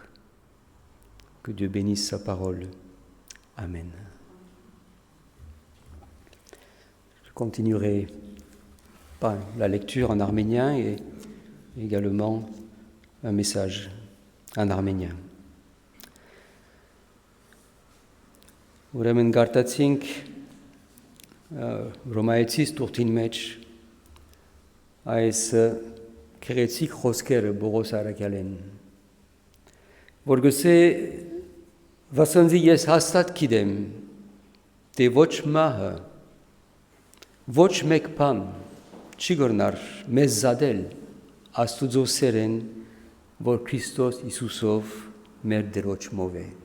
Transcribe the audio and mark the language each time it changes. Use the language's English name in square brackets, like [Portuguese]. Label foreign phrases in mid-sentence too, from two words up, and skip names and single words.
[French] Que Dieu bénisse sa parole. Amen. Je continuerai par la lecture en arménien et également un message en arménien. [Armenian] Ուրեմն գարտացինք Ռոմայեցիս տուրթին մեջ այս քրեցիկ խոսքերը Բողոս Արաքյալեն, որ գսե Վասնզի ես հաստատ գիտեմ, թե ոչ մահը, ոչ մեկ բան չի գորնար մեզ զադել Աստուծո սերեն, որ Քրիստոս Հիսուսով մեր դերոճմով է։